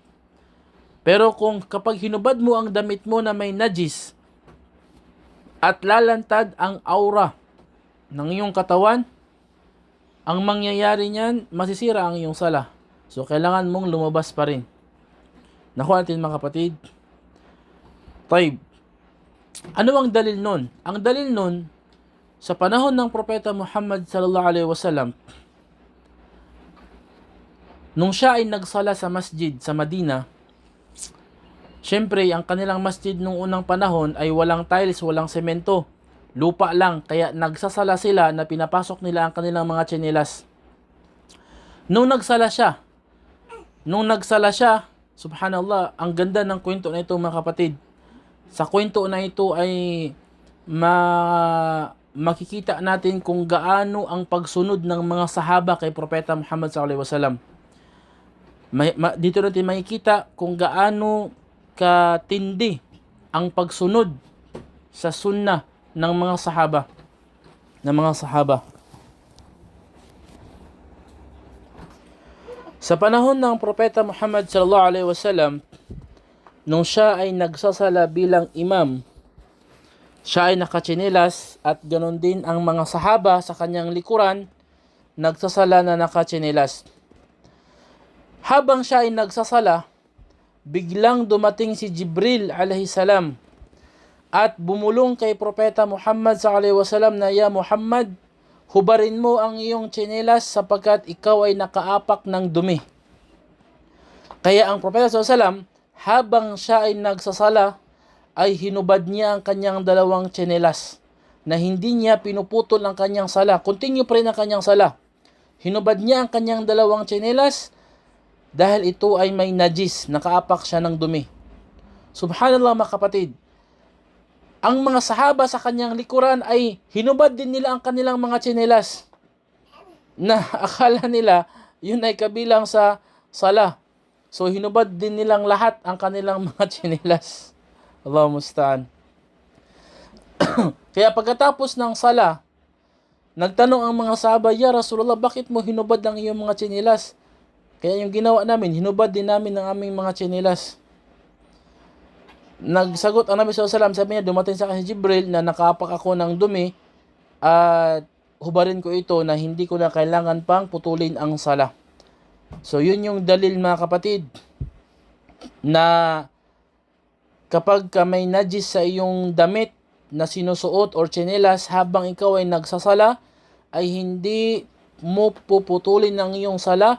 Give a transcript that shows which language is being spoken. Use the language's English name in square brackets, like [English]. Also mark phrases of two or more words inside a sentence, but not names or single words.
[Filipino] Pero kapag hinubad mo ang damit mo na may najis at lalantad ang aura ng iyong katawan, ang mangyayari niyan, masisira ang iyong sala. So, kailangan mong lumabas pa rin. Nakuha natin mga kapatid. Taib. Ano ang dalil nun? Ang dalil nun, sa panahon ng Propeta Muhammad [Arabic] صلى الله عليه وسلم, [Filipino] nung siya ay nagsala sa masjid sa Madina, syempre, ang kanilang masjid nung unang panahon ay walang tiles, walang semento. Lupa lang, kaya nagsasala sila na pinapasok nila ang kanilang mga tsinelas. Nung nagsala siya, subhanallah, ang ganda ng kwento na ito mga kapatid. Sa kwento na ito ay makikita natin kung gaano ang pagsunod ng mga sahaba kay Propeta Muhammad [Arabic] صلى الله عليه وسلم. [Filipino] Dito natin makikita kung gaano katindi ang pagsunod sa sunnah ng mga sahaba. Sa panahon ng Propeta Muhammad [Arabic] صلى الله عليه وسلم, [Filipino] nung siya ay nagsasala bilang imam, siya ay nakatsinelas at ganon din ang mga sahaba sa kanyang likuran, nagsasala na nakatsinelas. Habang siya ay nagsasala, biglang dumating si Jibril [Arabic] عليه السلام [Filipino] at bumulong kay Propeta Muhammad [Arabic] صلى الله عليه وسلم [Filipino] na, [Arabic] "يا محمد, [Filipino] hubarin mo ang iyong tsinelas sapagkat ikaw ay nakaapak ng dumi." Kaya ang Propeta [Arabic] صلى الله عليه وسلم, [Filipino] habang siya ay nagsasala, ay hinubad niya ang kanyang dalawang tsinelas na hindi niya pinuputol ang kanyang sala. Continue pa rin ang kanyang sala. Hinubad niya ang kanyang dalawang tsinelas dahil ito ay may najis, nakaapak siya ng dumi. Subhanallah mga kapatid. Ang mga sahaba sa kanyang likuran ay hinubad din nila ang kanilang mga tsinelas na akala nila yun ay kabilang sa sala. So hinubad din nilang lahat ang kanilang mga tsinelas. [Arabic] الله المستعان. [Filipino] Kaya pagkatapos ng sala, nagtanong ang mga sahaba, [Arabic] "يا رسول الله, [Filipino] bakit mo hinubad ang iyong mga tsinelas?" Kaya yung ginawa namin, hinubad din namin ang aming mga tsinelas. Nagsagot ang Nabi [Arabic] صلى الله عليه وسلم, [Filipino] sabi niya, dumating sa akin si Jibril na nakaapak ako ng dumi at hubarin ko ito na hindi ko na kailangan pang putulin ang sala. So yun yung dalil mga kapatid na kapag may najis sa iyong damit na sinusuot or tsinelas habang ikaw ay nagsasala, ay hindi mo puputulin ang iyong sala.